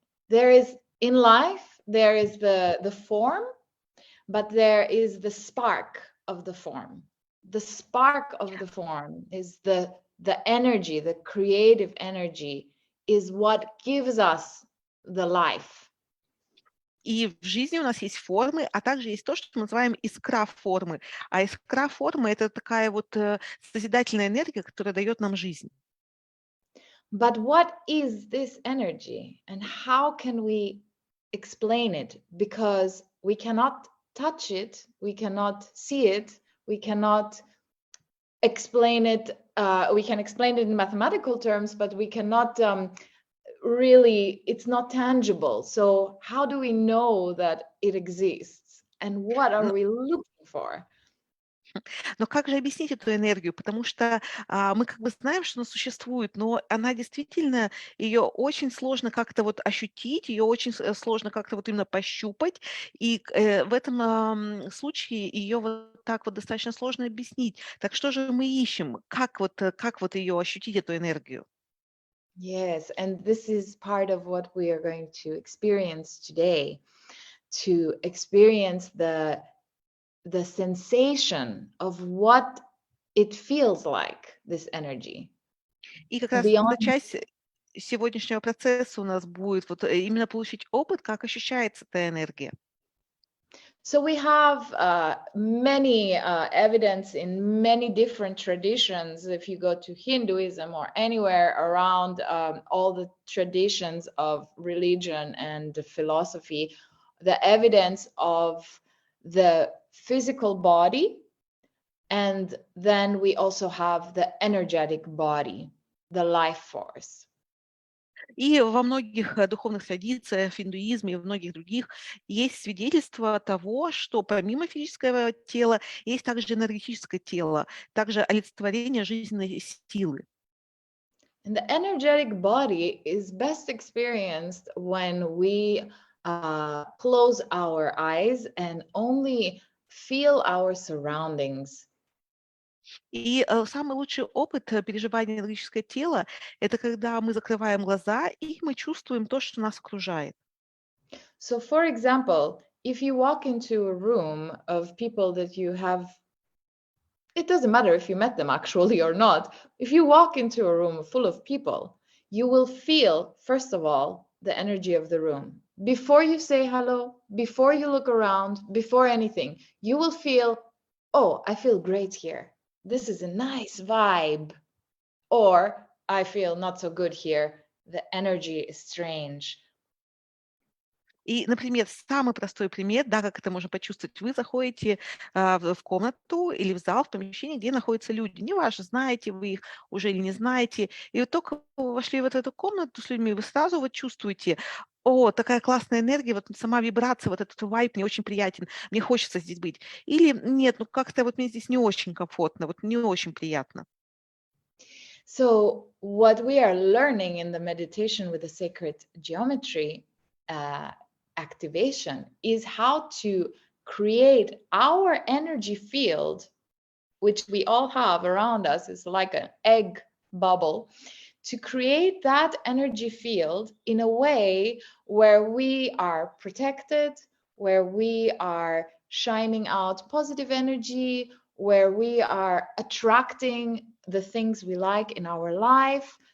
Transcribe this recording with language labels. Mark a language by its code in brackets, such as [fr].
[en] There is in life, there is the form, but there is the spark of the form. The spark of the form is the energy, the creative energy is what gives us the life. [ru] И в жизни у нас есть формы, а также есть то, что мы называем искра формы. А искра формы — это такая вот созидательная энергия, которая дает нам жизнь. [en] But what is this energy and how can we explain it? Because we cannot touch it, we cannot see it, we cannot explain it. We can explain it in mathematical terms, but we cannot really, it's not tangible. So how do we know that it exists? And what are [ru] Но, [en] we looking for? [ru] но как же объяснить эту энергию? Потому что мы как бы знаем, что она существует, но она действительно, ее очень сложно как-то вот ощутить, ее очень сложно как-то вот именно пощупать. И в этом случае ее вот так вот достаточно сложно объяснить. Так что же мы ищем? Как вот ее ощутить, эту энергию? [en] Yes, and this is part of what we are going to experience today, to experience the sensation of what it feels like, this energy. [ru] И как раз эта [en] Beyond, [ru] часть сегодняшнего процесса у нас будет вот именно получить опыт, как ощущается эта энергия. [en] so we have many evidence in many different traditions. If you go to Hinduism or anywhere around all the traditions of religion and philosophy, the evidence of the physical body, and then we also have the energetic body, the life force. [ru] И во многих духовных традициях, в индуизме и в многих других есть свидетельство того, что помимо физического тела есть также энергетическое тело, также олицетворение жизненной силы. [en] And the energetic body is best experienced when we close our eyes and only feel our surroundings. [ru] И самый лучший опыт переживания энергетического тела — это когда мы закрываем глаза и мы чувствуем то, что нас окружает. [en] So, for example, if you walk into a room of people that you have, it doesn't matter if you met them actually or not. If you walk into a room full of people, you will feel, first of all, the energy of the room. Before you say hello, before you look around, before anything, you will feel, oh, I feel great here. This is a nice vibe. Or I feel not so good here. The energy is strange. [ru] И, например, самый простой пример, да, как это можно почувствовать. Вы заходите в комнату или в зал, в помещение, где находятся люди. Неважно, знаете вы их уже или не знаете. И вот только вы вошли вот в эту комнату с людьми, вы сразу вот чувствуете: о, такая классная энергия, вот сама вибрация, вот этот вайб мне очень приятен, мне хочется здесь быть. Или нет, ну как-то вот мне здесь не очень комфортно, вот не очень приятно. [en] So what we are learning in the meditation with the sacred geometry activation is how to create our energy field, which we all have around us. It's like an egg bubble, to create that energy field in a way where we are protected, where we are shining out positive energy, where we are attracting the things we like in our life.